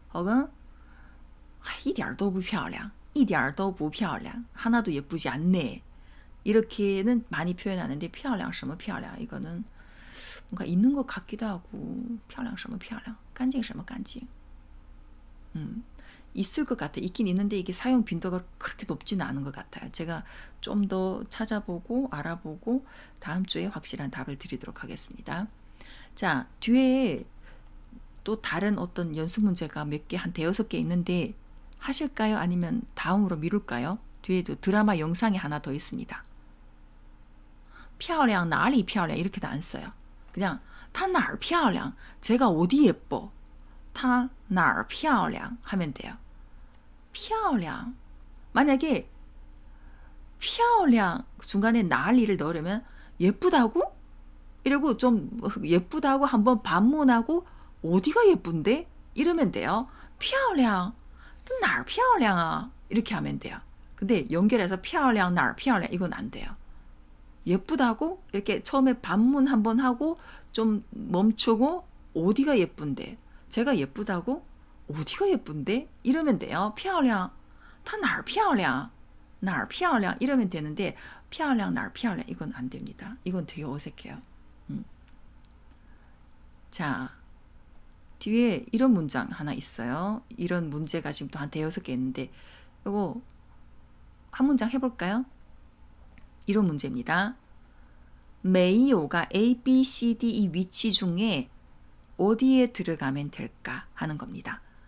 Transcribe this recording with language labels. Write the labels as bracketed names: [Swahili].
[Chinese] 혹은 一点都不漂亮一点都不漂亮 [Korean] 하나도 예쁘지 않네. 이렇게는 많이 표현하는데 [Chinese] 漂亮什么漂亮 [Korean] 이거는 뭔가 있는 것 같기도 하고 [Chinese] 漂亮什么漂亮干净什么干净 [Korean] 있을 것 같아요. 있긴 있는데 이게 사용 빈도가 그렇게 높지는 않은 것 같아요. 제가 좀 더 찾아보고 알아보고 다음 주에 확실한 답을 드리도록 하겠습니다. 자, 뒤에 또 다른 어떤 연습 문제가 몇 개, 한 대여섯 개 있는데 하실까요? 아니면 다음으로 미룰까요? 뒤에도 드라마 영상이 하나 더 있습니다. [Chinese] 漂亮哪里漂亮 [Korean] 이렇게도 안 써요. 그냥 [Chinese] 她哪儿漂亮 [Korean] 제가 어디 예뻐 她哪儿漂亮 하면 돼요. 漂亮 만약에 漂亮 중간에 나리를 넣으려면 예쁘다고? 이러고 좀 예쁘다고 한번 반문하고 어디가 예쁜데? 이러면 돼요. [Chinese] 漂亮哪儿漂亮啊 [Korean] 이렇게 하면 돼요. 근데 연결해서 [Chinese] 漂亮哪儿漂亮 [Korean] 이건 안 돼요. 예쁘다고 이렇게 처음에 반문 한번 하고 좀 멈추고 어디가 예쁜데? 제가 예쁘다고? 어디가 예쁜데? 이러면 돼요. [Chinese] 漂亮她哪儿漂亮哪儿漂亮 [Korean] 이러면 되는데 [Chinese] 漂亮哪儿漂亮 [Korean] 이건 안 됩니다. 이건 되게 어색해요. 자, 뒤에 이런 문장 하나 있어요. 이런 문제가 지금 또 한 대여섯 개 있는데 이거 한 문장 해볼까요? 이런 문제입니다. 没有가 A, B, C, D 이 위치 중에 어디에 들어가면 될까 하는 겁니다.